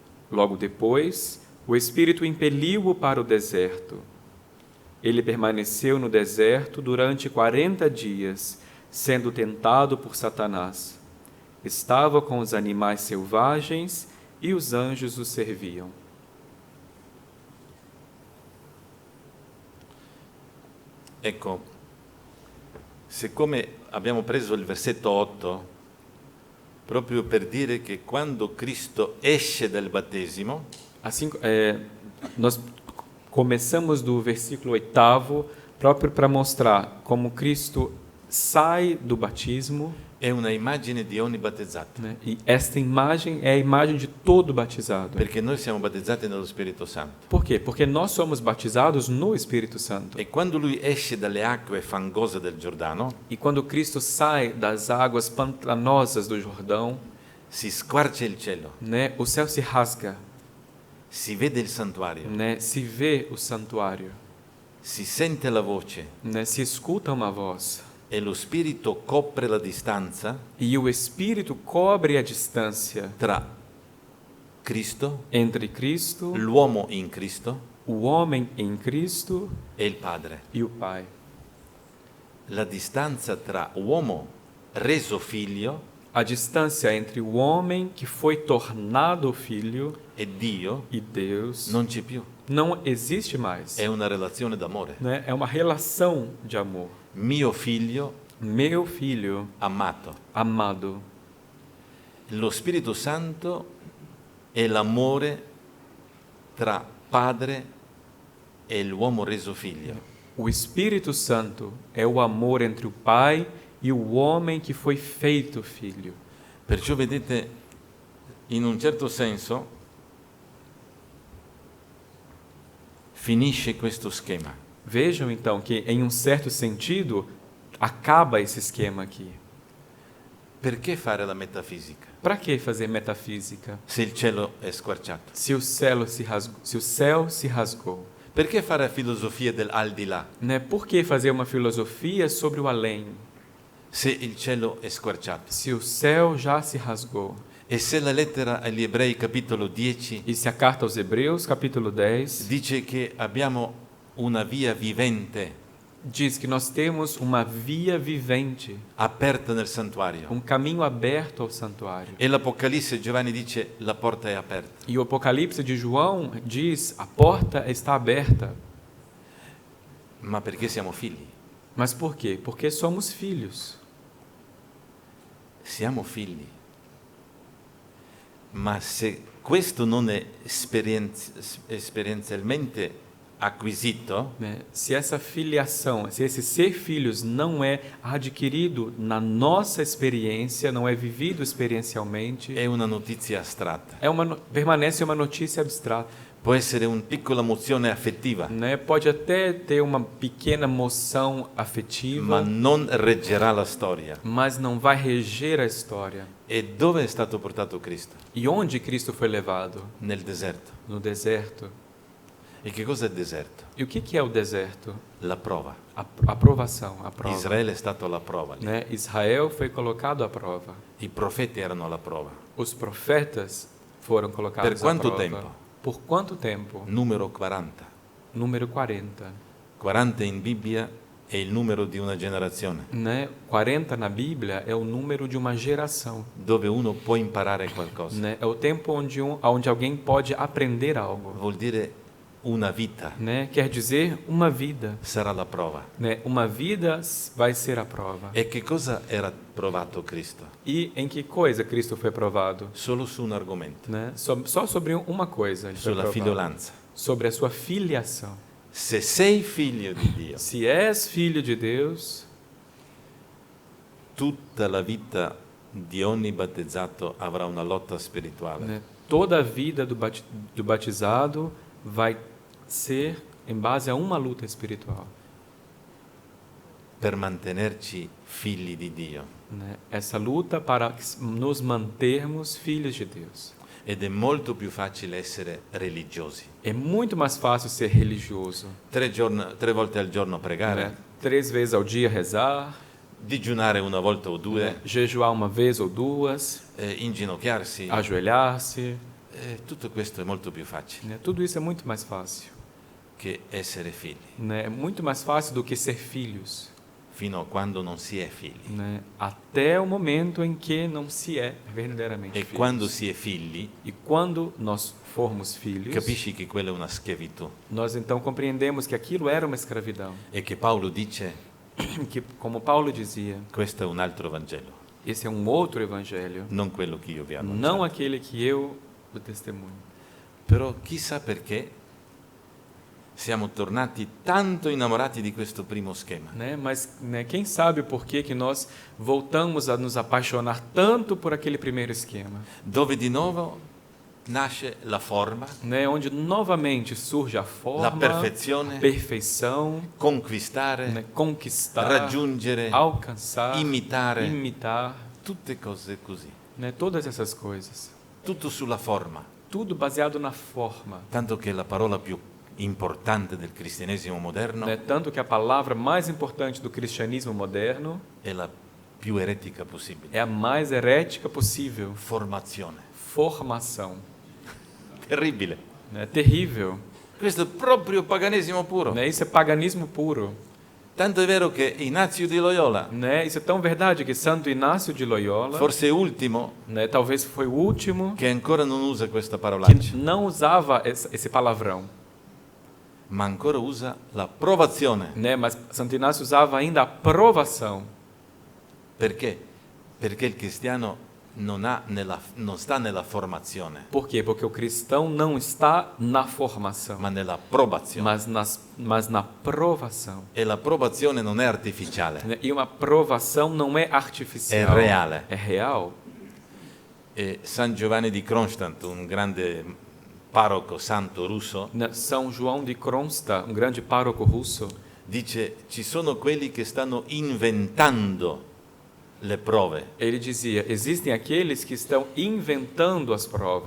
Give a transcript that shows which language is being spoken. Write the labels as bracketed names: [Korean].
[Portuguese] Logo depois, o Espírito impeliu-o para o deserto. Ele permaneceu no deserto durante 40 dias, sendo tentado por Satanás. Estava com os animais selvagens e os anjos o serviam. [Italian] Ecco, siccome abbiamo preso il versetto 8, proprio per dire che quando Cristo esce dal battesimo, [Portuguese] Assim, nós começamos do versículo 8, próprio para mostrar como Cristo sai do batismo, [Italian] è una immagine di ogni battezzato, [Portuguese] né? E esta imagem é a imagem de todo batizado. [Italian] perché noi siamo battezzati nello Spirito Santo. [Portuguese] Por quê? Porque nós somos batizados no Espírito Santo. [Italian] E quando lui esce dalle acque fangose del Giordano, [Portuguese] E quando Cristo sai das águas pantanosas do Jordão, [Italian] si squarcia il cielo, [Portuguese] né, o céu se rasga, [Italian] si vede il santuario, [Portuguese] né, se vê o santuário, [Italian] si sente la voce [Portuguese] né, se escuta uma voz. [Italian] e lo Spirito copre la distanza [Portuguese] E o Espírito cobre a distância [Italian] tra Cristo, [Portuguese] entre Cristo, [Italian] l'uomo in Cristo [Portuguese] o homem em Cristo [Italian] e il Padre. [Portuguese] e o Pai. [Italian] La distanza tra uomo reso figlio [Portuguese] A distância entre o homem que foi tornado filho [Italian] e Dio [Portuguese] e Deus [Italian] non c'è più, [Portuguese] não existe mais. [Italian] è una relazione d'amore. [Portuguese] Né? É uma relação de amor. [Italian] Mio figlio [Portuguese] Meu filho [Italian] amato. [Portuguese] amado. [Italian] Lo Spirito Santo è l'amore tra padre e l'uomo reso figlio. [Portuguese] O Espírito Santo é o amor entre o Pai e o homem que foi feito filho. [Italian] Perciò vedete, in un certo senso, finisce questo schema. [Portuguese] Vejam então que, em um certo sentido, acaba esse esquema aqui. [Italian] Perché fare la metafisica [Portuguese] Para que fazer metafísica [Italian] se il cielo è squarciato? [Portuguese] se o céu se rasgou? [Italian] Perché fare filosofia del al di là [Portuguese] Né? Por que fazer uma filosofia sobre o além [Italian] se il cielo è squarciato? [Portuguese] se o céu já se rasgou? [Italian] E se la lettera agli Ebrei capitolo 10 [Portuguese] E se a carta aos Hebreus, capítulo 10, [Italian] dice che abbiamo una via vivente [Portuguese] diz que nós temos uma via vivente, [Italian] aperta nel santuario. [Portuguese] caminho aberto ao santuário. [Italian] E l'Apocalisse Giovanni dice la porta è aperta. [Portuguese] E o Apocalipse de João diz: a porta está aberta. [Italian] Ma perché siamo figli? [Portuguese] Mas por quê? Porque somos filhos. [Italian] Siamo figli. Ma se questo non è esperienzialmente acquisito, [Portuguese] Né? Se essa filiação, se esse ser filhos não é adquirido na nossa experiência, não é vivido experiencialmente, [Italian] è una notizia astratta. [Portuguese] permanece uma notícia abstrata. [Italian] Può essere una piccola emozione affettiva, [Portuguese] Né? Pode até ter uma pequena moção afetiva, [Italian] ma non reggerà la storia. [Portuguese] mas não vai reger a história. [Italian] E dove è stato portato Cristo? [Portuguese] E onde Cristo foi levado? [Italian] Nel deserto. [Portuguese] No deserto. [Italian] E che cosa è il deserto? [Portuguese] E o que é o deserto? [Italian] La prova. [Portuguese] A provação, a prova. [Italian] Israele è stato alla prova. lì. [Portuguese] Né? Israel foi colocado à prova. [Italian] I profeti erano alla prova. [Portuguese] Os profetas foram colocados [Italian] Per quanto [Portuguese] à prova. [Italian] tempo? [Portuguese] Por quanto tempo? [Italian] Numero 40. [Portuguese] Número 40. [Italian] 40 in Bibbia è il numero di una generazione, [Portuguese] Né? 40 na Bíblia é o número de uma geração. [Italian] dove uno può imparare qualcosa. [Portuguese] Né? É o tempo onde alguém pode aprender algo. [Italian] Vuol dire una vita [Portuguese] Né? Quer dizer, uma vida. [Italian] sarà la prova. [Portuguese] Né? Uma vida vai ser a prova. [Italian] E che cosa era provato Cristo? [Portuguese] E em que coisa Cristo foi provado? [Italian] Solo su un argomento, [Portuguese] Né? Só sobre uma coisa. Ele foi [Italian] sulla [Portuguese] provado. [Italian] figliolanza. [Portuguese] Sobre a sua filiação. [Italian] Se sei figlio di Dio, [Portuguese] Se és filho de Deus, [Italian] tutta la vita di ogni battezzato avrà una lotta spirituale. [Portuguese] né? Toda a vida do batizado vai ser em base a uma luta espiritual. [Italian] Per mantenerci figli di Dio. [Portuguese] Né? Essa luta para nos mantermos filhos de Deus. [Italian] Ed è molto più facile essere religiosi. [Portuguese] É muito mais fácil ser religioso. [Italian] 3 volte al giorno pregare, [Portuguese] Né? 3 vezes ao dia rezar, [Italian] digiunare una volta o [Portuguese] né? [Italian] due, [Portuguese] Jejuar uma vez ou duas, [Italian] inginocchiarsi. [Portuguese] ajoelhar-se. [Italian] Tutto questo è molto più facile [Portuguese] Né? Tudo isso é muito mais fácil. [Italian] che essere figli, [Portuguese] Né? É muito mais fácil do que ser filhos. [Italian] fino a quando non si è figli. [Portuguese] Né? Até o momento em que não se é verdadeiramente [Italian] E [Portuguese] filhos. [Italian] quando si è figli, [Portuguese] E quando nós formos filhos, [Italian] capisci che quella è una schiavitù. [Portuguese] nós então compreendemos que aquilo era uma escravidão. [Italian] E che Paolo dice, [Portuguese] Que, como Paulo dizia, [Italian] questo è un altro Vangelo, [Portuguese] esse é um outro evangelho, [Italian] non quello che io vi annuncio. [Portuguese] não aquele que eu o testemunho. [Italian] Però chissà perché siamo tornati tanto innamorati di questo primo schema. [Portuguese] Né? Mas né, quem sabe o porquê que nós voltamos a nos apaixonar tanto por aquele primeiro esquema, [Italian] Dove di nuovo nasce la forma, [Portuguese] né? Onde novamente surge a [Italian] la [Portuguese] forma, [Italian] perfezione, [Portuguese] perfeição, [Italian] conquistare, [Portuguese] né? Conquistar, [Italian] raggiungere, [Portuguese] alcançar, [Italian] imitare, [Portuguese] imitar, [Italian] tutte cose così. [Portuguese] né? Todas essas coisas. [Italian] Tutto sulla forma, [Portuguese] Tudo baseado na forma. [Italian] tanto che la parola più importante del cristianesimo moderno [Portuguese] Né? Tanto que a palavra mais importante do cristianismo moderno [Italian] è la più eretica possibile. [Portuguese] é a mais herética possível: [Italian] Formazione. [Portuguese] formação. [Italian] Terribile. [Portuguese] Né? Terrível. [Italian] Questo è proprio paganesimo puro. [Portuguese] Né? Isso é paganismo puro. [Italian] Tanto è vero che Ignazio di Loyola, [Portuguese] Né? Isso é tão verdade que Santo Inácio de Loyola, [Italian] forse ultimo, [Portuguese] né, talvez foi o último [Italian] che ancora non usa questa [Portuguese] que [Italian] parolaccia, [Portuguese] não usava esse palavrão, [Italian] ma ancora usa la provazione. [Portuguese] né? Mas Santo Inácio usava ainda a provação. [Italian] Perché? Perché il cristiano non sta nella formazione, [Portuguese] Por quê? Porque o cristão não está na formação, [Italian] ma nella provazione. [Portuguese] mas na provação. [Italian] E la provazione non è artificiale, [Portuguese] Né? E uma provação não é artificial. [Italian] è reale. [Portuguese] É real. [Italian] E San Giovanni di Kronstadt, un grande parroco santo russo, [Portuguese] Né? São João de Kronstadt, um grande pároco russo, [Italian] dice ci sono quelli che stanno inventando le prove, [Portuguese] ele dizia: existem aqueles que estão inventando as provas,